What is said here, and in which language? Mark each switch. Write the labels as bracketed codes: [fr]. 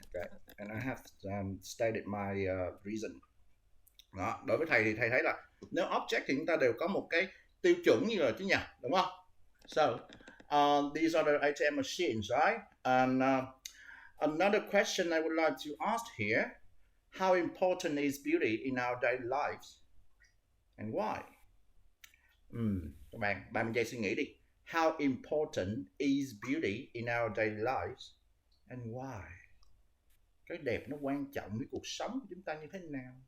[en] Okay, and I have stated my reason. [vi] Đó, đối với thầy thì thầy thấy là nếu object thì chúng ta đều có một cái tiêu chuẩn như rồi chứ nhỉ, đúng không? [en] So these are the ATM machines, right? And another question I would like to ask here: how important is beauty in our daily lives, and why? [vi] Các bạn 30 giây suy nghĩ đi. [en] How important is beauty in our daily lives, and why? [vi] Cái đẹp nó quan trọng với cuộc sống của chúng ta như thế nào?